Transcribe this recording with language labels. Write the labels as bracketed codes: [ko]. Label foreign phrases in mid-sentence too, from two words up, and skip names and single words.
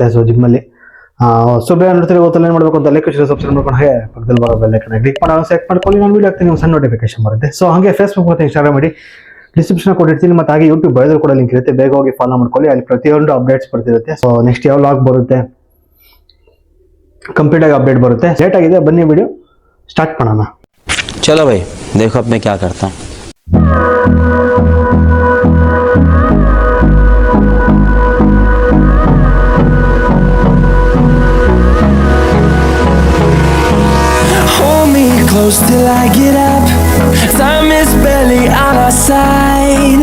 [kn] ಸೊ ಜಿಮ್ಮಲ್ಲಿ ಸೊ ಬೇಗ ನೋಡ್ತೀರಿ, ಗೊತ್ತಲ್ಲ ಏನು ಮಾಡಬೇಕು ಅಂತ [en] like subscribe [kn] ಮಾಡ್ಕೊಂಡು ಹಾಗೆ ಪಕ್ಕದಲ್ಲಿ ಬರೋ [en] bell icon click [kn] ಮಾಡಿ ಸೆಲೆಕ್ಟ್ ಮಾಡ್ಕೊಳ್ಳಿ. ನಾನು ವೀಡಿಯೋ ಹಾಕ್ತೀನಿ, ಸಣ್ಣ ನೋಟಿಫಿಕೇಶನ್ ಬರುತ್ತೆ. ಸೊ ಹಾಗೆ ಫೇಸ್ಬುಕ್ ಮತ್ತು ಇನ್ಸ್ಟಾಗ್ರಾಮ್ ಮಾಡಿ ಡಿಸ್ಕ್ರಿಪ್ಷನ್ ಕೊಟ್ಟಿರ್ತೀನಿ. ಮತ್ತು ಹಾಗೆ ಯೂಟ್ಯೂಬ್ ಬಯೋದಲ್ಲಿ ಕೂಡ ಲಿಂಕ್ ಇರುತ್ತೆ, ಬೇಗ ಹೋಗಿ ಫಾಲೋ ಮಾಡ್ಕೊಳ್ಳಿ. ಅಲ್ಲಿ ಪ್ರತಿಯೊಂದು ಅಪ್ಡೇಟ್ಸ್ ಬರ್ತಿರುತ್ತೆ. ಸೊ ನೆಕ್ಸ್ಟ್ ಯಾವ ಲಾಗ್ ಬರುತ್ತೆ ಕಂಪ್ಲೀಟ್ ಆಗಿ ಅಪ್ಡೇಟ್ ಬರುತ್ತೆ. ಲೇಟ್ ಆಗಿದೆ, ಬನ್ನಿ [en] video start [kn] ಮಾಡೋಣ. [hi] चलो भाई देखो अब मैं क्या करता हूँ. [en] Hold me close till I get up. Time is barely on our side.